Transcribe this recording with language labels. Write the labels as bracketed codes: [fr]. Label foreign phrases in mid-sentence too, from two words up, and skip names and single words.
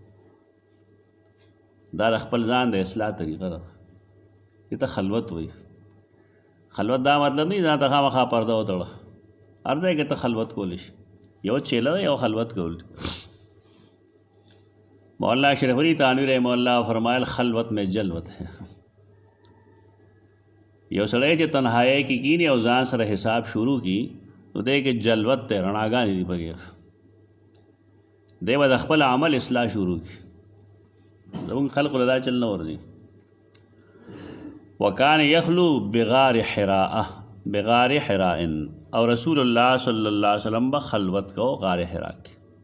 [ps] دا د خپل ځان د اصلاح طریقه ده. دې ته خلوت وایي. خلوت دا مطلب نه ځان ته خامخا پرده وتړه، هر ځای کې ته خلوت کولی شي. یو چیله ده، یو خلوت کول. مولانا اشرف علی تھانوی رحمہ اللہ فرمایل [ur] خلوت میں جلوت ہے. [ps] یو سړی چې تنهایی کې کینی او ځان سره حساب شروع کی نو دی کې جلوت دی، رڼاګانې دي پکې. دی به د خپل عمل اصلاح شروع کی. زموږ خلقو له دا چل نه ورځي. [ar] وکان یخلو بغار حراء، بغار حراء، [ps] او رسول الله [ar] صلی الله علیه وسلم [ps] به خلوت کو غار حراء کې.